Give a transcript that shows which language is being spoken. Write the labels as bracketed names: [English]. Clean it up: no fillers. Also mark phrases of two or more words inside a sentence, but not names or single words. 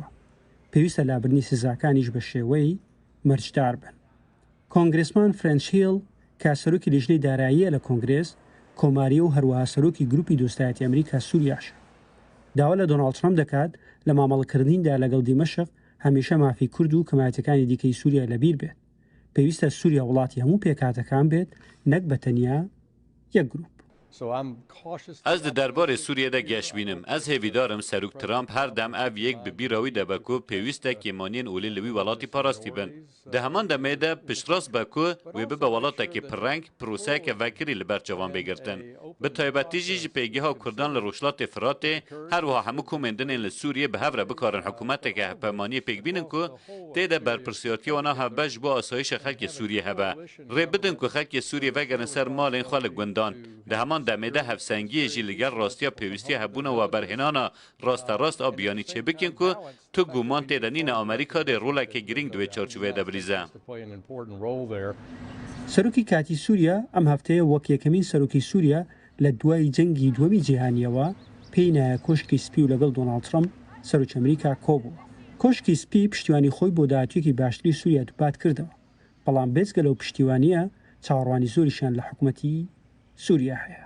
[Central Kurdish] پێویستە لابردنی سزاکانیش بە شێوەی مەرجدار بن کۆنگرێسمان فرەنچ هیل کە سەرۆکی لیژنەی داراییە لە کۆنگرێس کۆماریە و هەروەها سەرۆکی گروپی دۆستایەتی ئەمریکا سووریاشە داوا لە دۆناڵد ترامپ دەکات لە مامەڵەکردنیدا لەگەڵ دیمەشق هەمیشە مافی کورد و کەمایەتەکانی دیکەی سووریا لەبیر بێت پێویستە سووریا وڵاتی هەموو پێکاتەکان بێت نەک بەتەنیا یەک گروپ [Kurdish] Ez di derbarê Sûriyê de geş bînim. Ez hêvîdarim Serok Trump her dem ev yek bi bîra wî de be ku pêwîst e kêmaniyên olî li wî welatî parastî bin. Di heman demê de piştrast be ku wê bibe welatekî pirreng proseyeke vekirî li ber çavan bêgirtin. Bi taybetî jî ji pêgeha Kurdan li Rojhilatê Firatê her wiha hemû komên dinên li Sûriyê bi hev re bikarin hikûmeteke hevpemaniyê pêk bînin ku tê de berpirsiyatiya wana hevbe ji bo asayişa xelkê Sûriyê hebe. Rê bidin ku xelkê Sûriyê vegerin ser malên xwe li gundan. Di heman demê de hevsengiyê jî li gel rastiya pêwîstiya hebûna we berhênana rasterast a biyanî çêbikin ku tu guman tê de nîne Amerîka dê roleke giring di wê çarçoveyê de bilîze. [Central Kurdish] سەرۆکی کاتی سووریا ئەم هەفتەیە وەک یەکەمین سەرۆکی سووریا لە دوای جەنگی دووەمی جیهانیەوە پێی نایە کۆشکی سپی و لەگەڵ دۆناڵد ترامپ سەرۆکی ئەمریکا کۆبووە کۆشکی سپی پشتیوانی خۆی بۆ داهاتوویەکی باشتری سووریا دووپات کردەوە بەڵام بێجگە لەو پشتیوانیە چاوەڕوانی زۆریشیان لە حکوومەتی سووریا هەیە